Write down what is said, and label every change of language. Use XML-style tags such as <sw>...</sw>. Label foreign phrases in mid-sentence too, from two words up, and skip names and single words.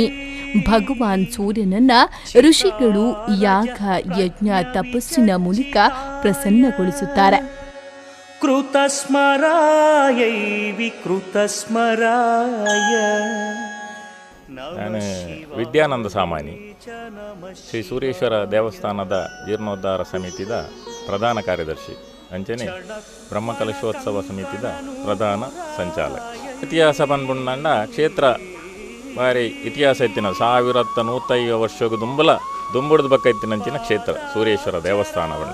<kn>ಭಗವಾನ್ ಸೂರ್ಯನನ್ನ ಋಷಿಗಳು ಯಾಗ, ಯಜ್ಞ, ತಪಸ್ಸಿನ ಮೂಲಕ ಪ್ರಸನ್ನಗೊಳಿಸುತ್ತಾರೆ.</kn> <sa>ಕೃತಸ್ಮರಾಯೈ ವಿಕೃತಸ್ಮರಾಯ.</sa> <tcy>ನಾನು ವಿದ್ಯಾನಂದ ಸಾಮಾನಿ, ಶ್ರೀ ಸೂರ್ಯೇಶ್ವರ ದೇವಸ್ಥಾನದ ಜೀರ್ಣೋದ್ಧಾರ ಸಮಿತಿದ ಪ್ರಧಾನ ಕಾರ್ಯದರ್ಶಿ, ಅಂಚನೆ ಬ್ರಹ್ಮಕಲಶೋತ್ಸವ ಸಮಿತಿದ ಪ್ರಧಾನ ಸಂಚಾಲಕ. ಇತಿಹಾಸ ಬಂದ್ಬಂಡ ಕ್ಷೇತ್ರ ಬಾರಿ ಇತಿಹಾಸ ಇತ್ತಿನ 1150 ವರ್ಷಕ್ಕೂ ದುಂಬುಡದ ಬಕ್ಕ ಇತ್ತಿನಂಚಿನ ಕ್ಷೇತ್ರ ಸೂರ್ಯೇಶ್ವರ ದೇವಸ್ಥಾನವನ್ನು.</tcy>